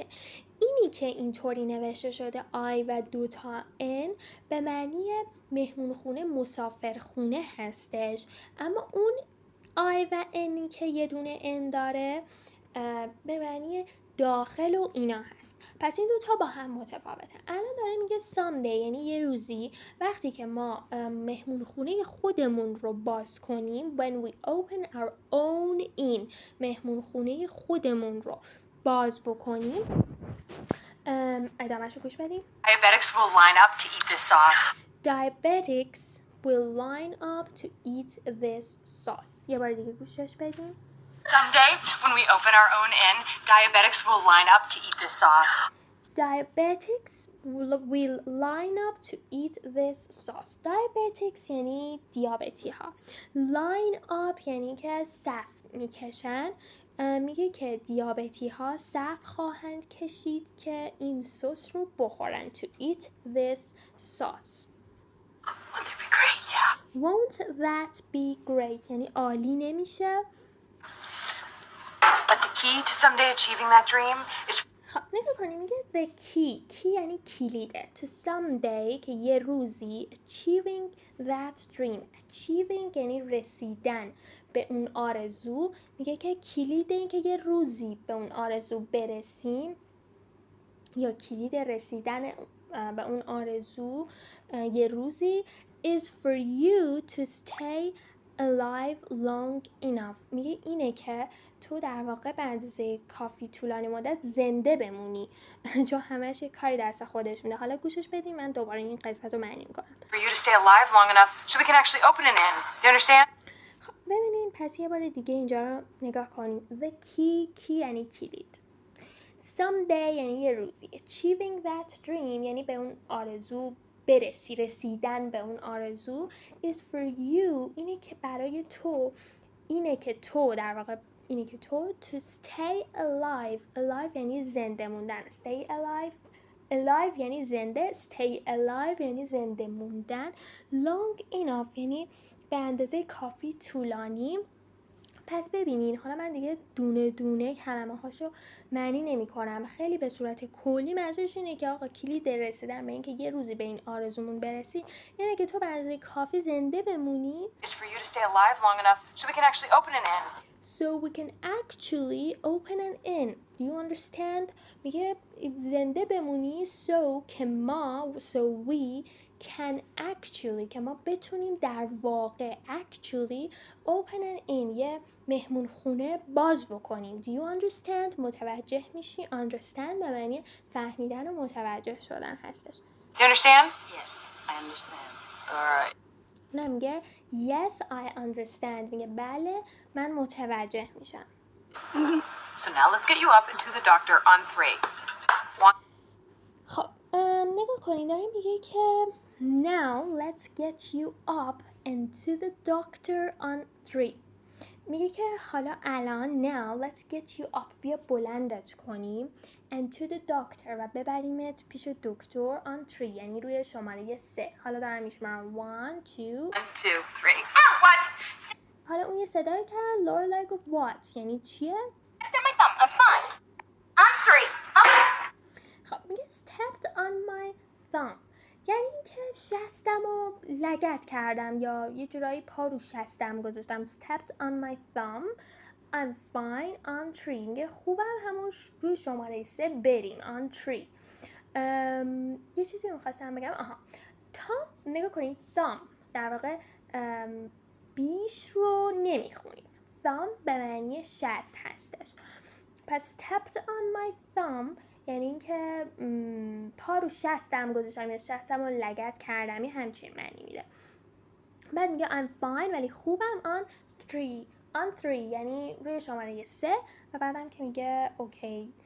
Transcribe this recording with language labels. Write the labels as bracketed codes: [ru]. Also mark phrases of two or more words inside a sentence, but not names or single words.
[fa] اینی که اینطوری نوشته شده I و 2 تا N به معنی مهمون خونه مسافر خونه هستش، اما اون I و N که یه دونه N داره به معنی داخل و اینا هست. پس این دوتا با هم متفاوته. الان داره میگه someday یعنی یه روزی وقتی که ما مهمون خونه خودمون رو باز کنیم [en] when we open our own in [fa] مهمون خونه خودمون رو باز بکنیم ادامهش رو گوش بدیم. [en] Diabetics will line up to eat this sauce. Diabetics will line up to eat this sauce. [fa] یه بار دیگه گوشش بدیم. [en] Someday, when we open our own inn, diabetics will line up to eat this sauce. Diabetics will line up to eat this sauce. [fa] Diabetics یعنی دیابتی ها. [en] Line up [fa] یعنی که صف میکشن. میگه که دیابتی ها صف خواهند کشید که این سس رو بخورن. [en] To eat this sauce. Won't that be great? Won't that be great [fa] یعنی عالی نمیشه. [en] But the key to someday achieving that dream is [fa] خب نگاه کنیم میگه [en] the key [fa] یعنی کلیده [en] to someday [fa] که یه روزی [en] achieving that dream achieving [fa] یعنی رسیدن به اون آرزو. میگه که کلید این که یه روزی به اون آرزو برسیم یا کلید رسیدن به اون آرزو یه روزی [en] is for you to stay alive long enough. [fa] میگه اینه که تو در واقع به اندازه کافی طولانی مدت زنده بمونی چون همش کاری دست خودش میده. حالا گوشش بدیم من دوباره این قسمت رو معنی میکنم. [en] for you to stay alive long enough so we can actually open an inn. Do you understand? [fa] خب ببینین پس یه بار دیگه اینجا رو نگاه کنیم. [en] The key [fa] یعنی کلید. Someday یعنی یه روزی. [en] Achieving that dream [fa] یعنی به اون آرزو برسی رسیدن به اون آرزو. [en] Is for you [fa] اینه که برای تو اینه که تو در واقع اینه که تو [en] to stay alive [fa] یعنی زنده موندن. [en] Stay alive [fa] یعنی زنده. [en] Stay alive [fa] یعنی زنده موندن. [en] Long enough [fa] یعنی به اندازه کافی طولانی. پس ببینین حالا من دیگه دونه دونه کلمه هاشو معنی نمی کنم. خیلی به صورت کلی منظورش اینه که آقا کلید رسیدن به این که یه روزی به این آرزومون برسی یعنی که تو به اندازه کافی زنده بمونی. [en] Is for you to stay alive long enough so we can actually open an inn. So we can actually open an inn. Do you understand? [fa] میگه زنده بمونی so که ما [en] so we can actually [fa] که ما بتونیم در واقع [en] actually open an inn [fa] یه مهمون خونه باز بکنیم. [en] Do you understand؟ [fa] متوجه میشی؟ Understand به معنی فهمیدن و متوجه شدن هستش. [en] Do you understand? Yes, I understand. All right. [fa] نه میگه [en] yes I understand. [fa] میگه بله من متوجه میشم. [en] So now let's get you up and to the doctor on 3. One. [fa] خب نگاه کنید داره میگه که [en] now let's get you up and to the doctor on 3. [fa] میگه که حالا الان [en] now let's get you up [fa] بیا بلندت کنیم [en] and to the doctor [fa] و ببریمت پیش دکتر [en] on 3 [fa] یعنی روی شماره 3. حالا دارم میشمارم 1 2 [en] 1, 2, 3. Oh, what? [fa] حالا اون یه صدای کرد Lorelai گفت what یعنی چیه؟ [en] My thumb. I'm fine. On 3. [fa] خب میگه [en] stepped on my thumb [fa] یعنی اینکه شستم و لگد کردم یا یه جورایی پا رو شستم گذاشتم. [en] stepped on my thumb I'm fine on 3 [fa] میگه خوبم همون روی شماره 3 بریم [en] on 3. [fa] یه چیزی میخواستم بگم thumb نگاه کنید thumb در واقع بیش رو نمیخونیم. thumb به معنی شست هستش. پس [en] stepped on my thumb [fa] یعنی اینکه پا رو شستم گذاشتم یا شستم رو لگد کردم یه همچین معنی میده. بعد میگه [en] I'm fine [fa] ولی خوبم [en] on 3 [fa] یعنی روی شماره 3 و بعدم که میگه اوکی